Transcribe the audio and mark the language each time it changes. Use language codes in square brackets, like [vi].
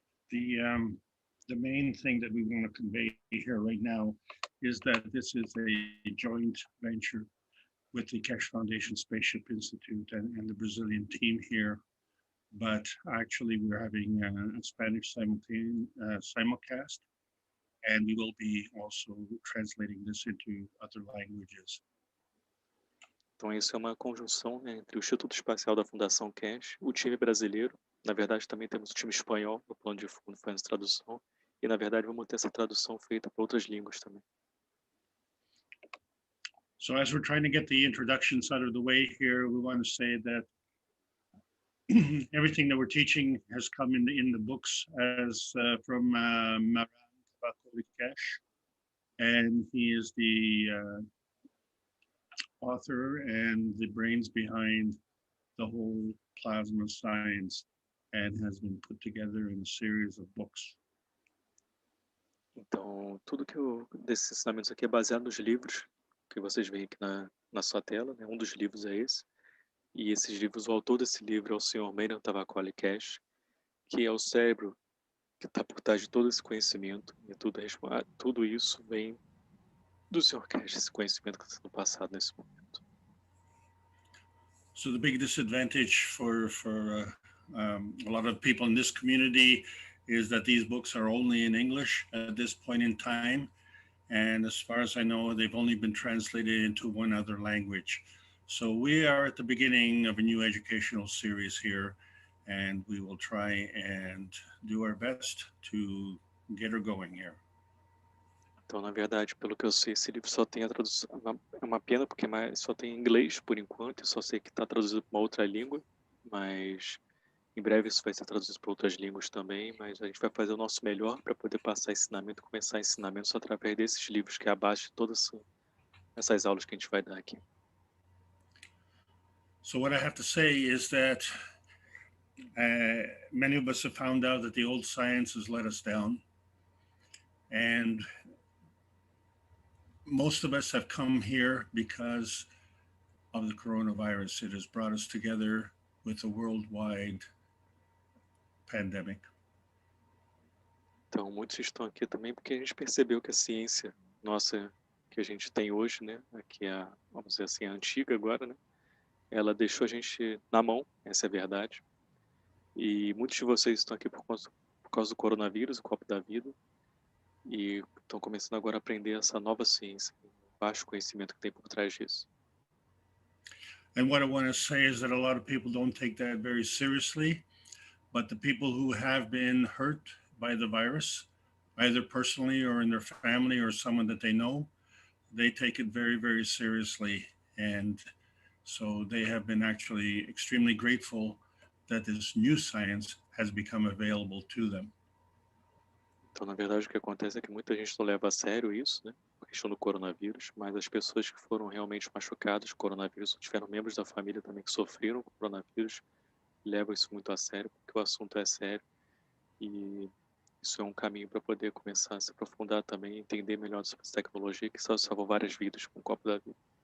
[en] the main thing that we want to convey here right now is that this is a joint venture with the Keshe Foundation Spaceship Institute and the Brazilian team here. But actually, we're having a Spanish simulcast, and we will be also translating this into other languages. [pt] Então, isso é uma conjunção, né, entre o Instituto Espacial da Fundação Keshe, o time brasileiro. Na verdade, também temos o time espanhol no plano de fundo fazendo tradução. E, na verdade, vamos ter essa tradução feita para outras línguas também. [en] So as we're trying to get the introductions out of the way here, we want to say that everything that we're teaching has come in the books as from Maran Keshe, and he is the author and the brains behind the whole plasma science, and has been put together in a series of books. [pt] Então, tudo desses ensinamentos aqui é baseado nos livros que vocês veem aqui na sua tela, né? Um dos livros é esse. E esses livros, o autor desse livro é o senhor Maran Keshe, que é o cérebro que está por trás de todo esse conhecimento. E tudo isso vem do senhor Keshe, esse conhecimento que está sendo passado nesse momento. [en] So the big disadvantage for a lot of people in this community is that these books are only in English at this point in time. And as far as I know, they've only been translated into one other language. So we are at the beginning of a new educational series here, and we will try and do our best to get her going here. [pt] Então, na verdade, pelo que eu sei, esse livro só tem a tradução. É uma pena porque só tem em inglês por enquanto. Eu só sei que está traduzido para uma outra língua, mas em breve isso vai ser traduzido para outras línguas também. Mas a gente vai fazer o nosso melhor para poder passar ensinamento, começar ensinamentos através desses livros, que é a base de todas essas aulas que a gente vai dar aqui. [en] So what I have to say is that many of us have found out that the old science has let us down, and most of us have come here because of the coronavirus. It has brought us together with a worldwide pandemic. [pt] Então, muitos estão aqui também porque a gente percebeu que a ciência nossa que a gente tem hoje, né, aqui vamos dizer assim, a antiga agora, né, ela deixou a gente na mão, essa é a verdade. E muitos de vocês estão aqui por causa do coronavírus, o copo da vida, e estão começando agora a aprender essa nova ciência, o baixo conhecimento que tem por trás disso. [en] And what I want to say is that a lot of people don't take that very seriously, but the people who have been hurt by the virus, either personally or in their family or someone that they know, they take it very, very seriously. And so they have been actually extremely grateful that this new science has become available to them. [pt] Então, na verdade, o que acontece é que muita gente não leva a sério isso, né? A questão do coronavírus, mas as pessoas que foram realmente machucadas com o coronavírus, ou tiveram membros da família também que sofreram com o coronavírus, levam isso muito a sério, porque o assunto é sério. E isso é um caminho para poder começar a se aprofundar também, entender melhor sobre essa tecnologia, que só salvou várias vidas com o copo da vida.